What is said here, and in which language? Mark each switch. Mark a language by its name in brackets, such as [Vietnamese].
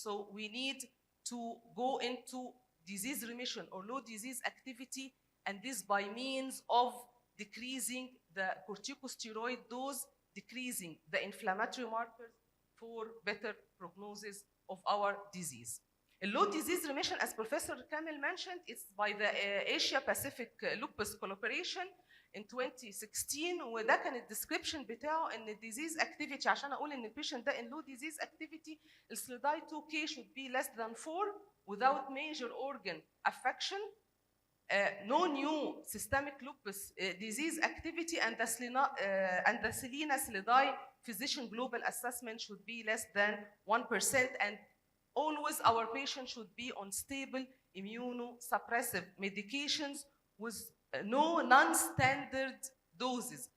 [English] So we need to go into disease remission or low disease activity, and this by means of decreasing the corticosteroid dose, decreasing the inflammatory markers for better prognosis of our disease. A low disease remission, as Professor Kamel mentioned, is by the Asia Pacific Lupus Collaboration [Arabic] in 2016 وده كان الديسكريبشن بتاعه ان الديزيز اكتيفيتي عشان اقول ان البيشنت ده ان لو ديزيز اكتيفيتي السليداي 2K [English] should be less than 4 without major organ affection. No new systemic lupus disease activity and the Selena SLEDAI physician global assessment should be less than 1%, and always our patient should be on stable immunosuppressive medications with no non-standard doses.